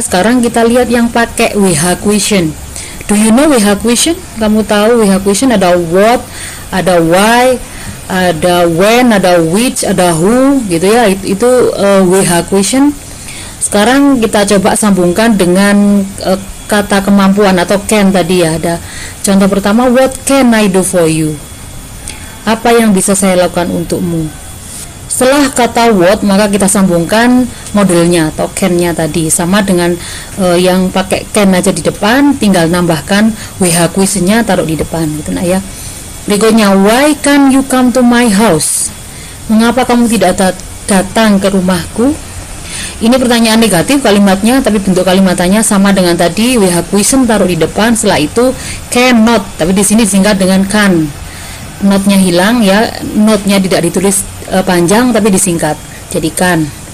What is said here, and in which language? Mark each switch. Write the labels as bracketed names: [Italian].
[Indonesian] Sekarang kita lihat yang pakai WH question. [English] Do you know WH question? [Indonesian] Kamu tahu WH question? Ada what, ada why, ada when, ada which, ada who gitu ya. Itu WH question. Sekarang kita coba sambungkan dengan kata kemampuan atau can tadi ya. Ada contoh pertama, [English] what can I do for you? [Indonesian] Apa yang bisa saya lakukan untukmu? Setelah kata what, maka kita sambungkan modelnya atau can-nya tadi sama dengan yang pakai can aja di depan, tinggal nambahkan WH question-nya taruh di depan gitu nah ya. [English] Berikutnya, why can't you come to my house? [Indonesian] Mengapa kamu tidak datang ke rumahku? Ini pertanyaan negatif kalimatnya, tapi bentuk kalimatnya sama dengan tadi, WH question taruh di depan, setelah itu cannot, tapi di sini disingkat dengan can. Notnya hilang ya, notnya tidak ditulis panjang tapi disingkat, jadi can.